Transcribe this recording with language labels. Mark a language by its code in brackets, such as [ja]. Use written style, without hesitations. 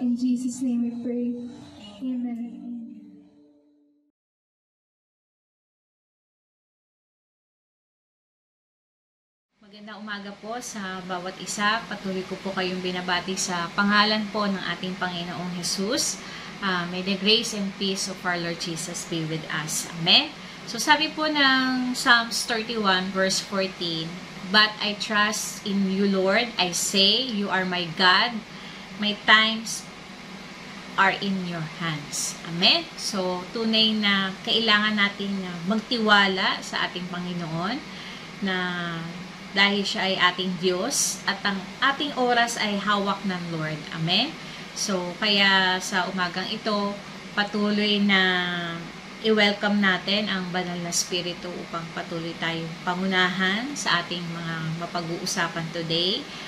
[en] In Jesus' name we pray. Amen. [tl] Magandang umaga po sa bawat isa. Patuloy ko po kayong binabati sa pangalan po ng ating Panginoong Jesus. [en] May the grace and peace of our Lord Jesus be with us. Amen. So sabi po ng Psalms 31 verse 14, "But I trust in you, Lord. I say, you are my God. My times are in your hands." Amen. [tl] So tunay na kailangan natin magtiwala sa ating Panginoon na dahil siya ay ating Diyos at ang ating oras ay hawak ng Lord. Amen? So, kaya sa umagang ito, patuloy na i-welcome natin ang Banal na Espiritu upang patuloy tayong pangunahan sa ating mga mapag-uusapan today.